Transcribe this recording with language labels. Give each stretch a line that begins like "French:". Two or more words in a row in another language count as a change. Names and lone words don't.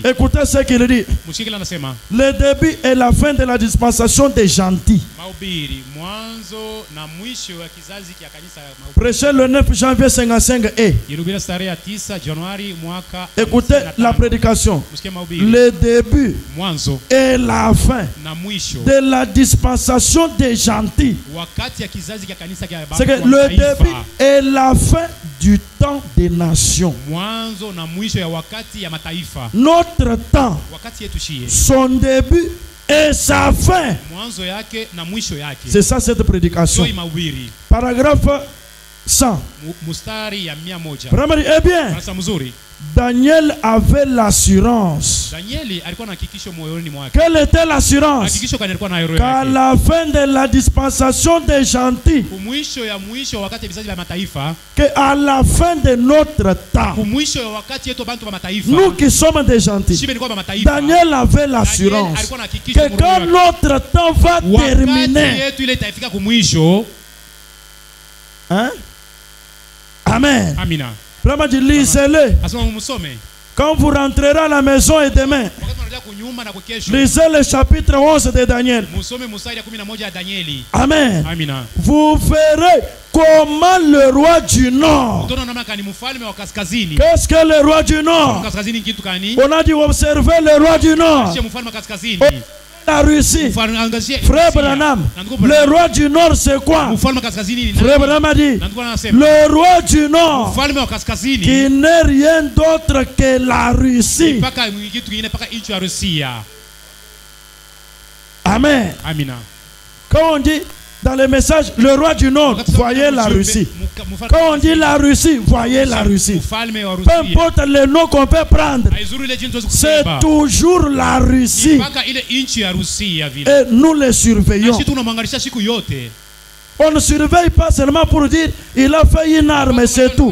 French: Écoutez ce qu'il dit.
Swahili: Mshikila anasema
French: Le début et la fin de la dispensation des gentils.
Swahili: mahubiri mwanzo na mwisho wa kizazi cha kanisa mahubiri.
French: Prêché le 9 janvier 55 et
Swahili: Ilihubiriwa tarehe 9 Januari mwaka.
French: écoutez la prédication.
Swahili: Msikie mahubiri.
French: Le début
Swahili: Mwanzo
French: et la fin
Swahili: na mwisho
French: de la dispensation des gentils.
Swahili: wakati ya kizazi cha kanisa cha
French: C'est que le début et la fin du temps des nations.
Swahili: mwanzo na mwisho ya wakati ya mataifa.
French: Notre temps,
Swahili: Wakati yetu shie.
French: son début et sa fin.
Swahili: Mwanzo yake na mwisho yake.
French: C'est ça cette prédication.
Swahili: Sio mahubiri.
French: Paragraphe 100.
Swahili: Mustari ya 100.
French: Vraiment, eh bien,
Swahili: Sasa mzuri.
French: Daniel avait l'assurance.
Swahili: Danieli alikuwa na hakikisho moyoni mwake.
French: Quelle était l'assurance?
Swahili: Hakikisho kani alikuwa na roho
French: Qu'à
Swahili: yake.
French: la fin de la dispensation des gentils,
Swahili: Mwisho wakati ya vizazi vya mataifa.
French: qu'à la fin de notre temps,
Swahili: Mwisho ya wakati yetu bantu wa mataifa.
French: nous qui sommes des gentils,
Swahili: Shibe ni kwa mataifa.
French: Daniel avait l'assurance
Swahili: alikuwa na hakikisho
French: que quand notre temps va
Swahili: wakati
French: terminer,
Swahili: yetu ile itafika kumwisho.
French: hein? Amen.
Swahili: Amina.
French: Vraiment, lisez-le.
Swahili: Asema msome.
French: Quand vous rentrerez à la maison et demain,
Swahili: Wakati unarudia kunyumba na kukesho.
French: lisez le chapitre 11 de Daniel.
Swahili: Musome mstari ya 11 ya Danieli.
French: Amen.
Swahili: Amina.
French: Vous verrez comment le roi du Nord.
Swahili: Utaona namna kani mfalme wa kaskazini.
French: Qu'est-ce que le roi du Nord?
Swahili: Kaskazini kitu kani?
French: On a dit observer le roi du Nord.
Swahili: Sio mfalme wa kaskazini.
French: La Russie.
Swahili: Mfalme angazie.
French: Frère Branham, le roi du Nord c'est quoi?
Swahili: Mfalme wa kaskazini ni
French: Frère Branham a dit, le roi du Nord
Swahili: mfalme wa kaskazini
French: qui n'est rien d'autre que la Russie.
Swahili: mpaka kitu kingine mpaka nchi ya Rusia.
French: Amen.
Swahili: Amina.
French: Quand on dit dans le message le roi du Nord, voyez la Russie. Quand on dit la Russie, voyez la Russie. Peu importe le nom qu'on peut prendre, c'est toujours la Russie. Et nous les surveillons. On ne surveille pas seulement pour dire il a fait une arme, c'est tout.